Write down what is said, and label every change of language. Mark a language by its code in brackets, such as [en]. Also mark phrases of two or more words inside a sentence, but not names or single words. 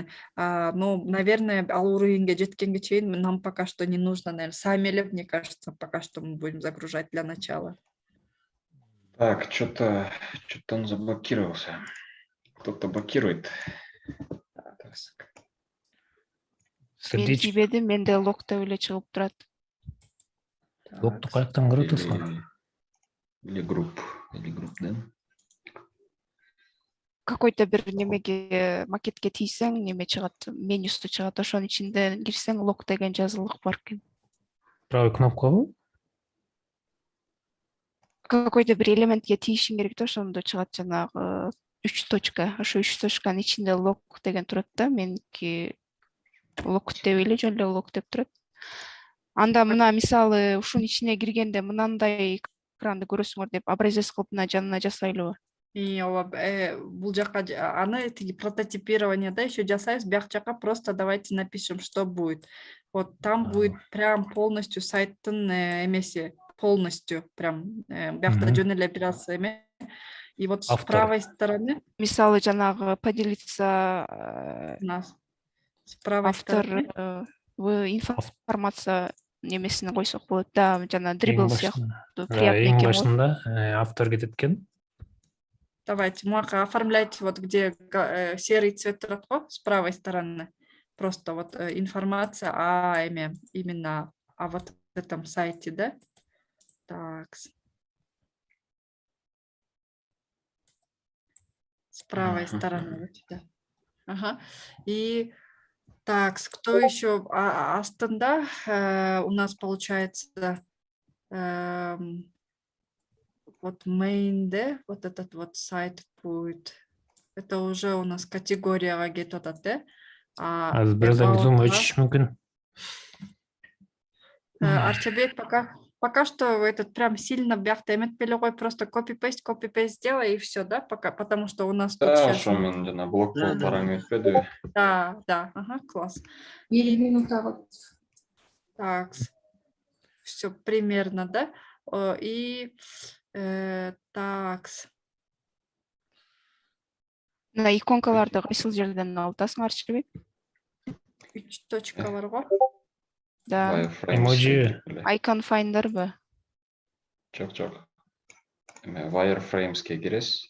[ru] Ну, наверное, [ky] ал уровеньге жеткенге чейин [ru] нам пока что не нужно, наверное, сами эле, мне кажется, пока что мы будем загружать для начала. Так, что-то он заблокировался. Кто-то блокирует. [ky] Мен тийбедим, менде лог деп эле чыгып турат. Логду каяктан көрөт атасың? [ru] Или групп, да? [ky] Какой-то бир немеге макетке тийсең, неме чыгат, менюсу чыгат, ошонун ичинде кирсең лог деген жазылык бар экен. Правый кнопкабы? Какой-то бир элементке тийишиң керек да, ошондо чыгат жанагы 3 точка. Ошо 3 точканын ичинде лог деген турат да, меники лог деп эле жөн эле лог деп турат. Анда мына мисалы ушунун ичине киргенде мынандай экранды көрөсүңөр деп образец кылып мына жанына жасайлыбы? И бул жака аны тиги прототипирование да еще жасайбыз, бияк жака [ru] просто давайте напишем, что будет. Вот там будет прям полностью [ky] сайттын эмеси, [ru] полностью прям [ky] биякта жөн эле бир аз эме. [ru] И вот с Автор. правой стороны [ky] Мисалы жанагы поделиться [ru] с правой автор стороны [ky] информация немесине койсок болот да, жана дрибл сыяктуу Эң приятный экен го. башында автор кетет экен. [ru] давайте муака оформляйте вот где серый цвет [ky] турат го [ru] с правой стороны. Просто вот информация о именно о вот этом сайте, да? Так. С правой стороны. Вот сюда. Ага. И так, кто еще? Астында у нас получается вот main, да? Вот этот вот сайт будет. Это уже у нас категория [ky] кетип да? Азыр бирден зум өчүш мүмкүн. [ru] Арчабек, пока что этот прям сильно [ky] бяхта эметпеле кой, [ru] просто копипейст сделай и все, да, пока, потому что у нас тут Да, сейчас... [ky] ошо мен жана блок болуп бараң өтпөдүбү? [ru] Да, ага, класс. 1 минута. Так, все примерно, да? И так. [ky] Мына иконкаларды кайсыл жерден аласың, Арчабек? 3 точкалар го. [ru] Да. [ky] Эмоджи. Icon Finder'бы? Жок. Wireframes'ке киресиз.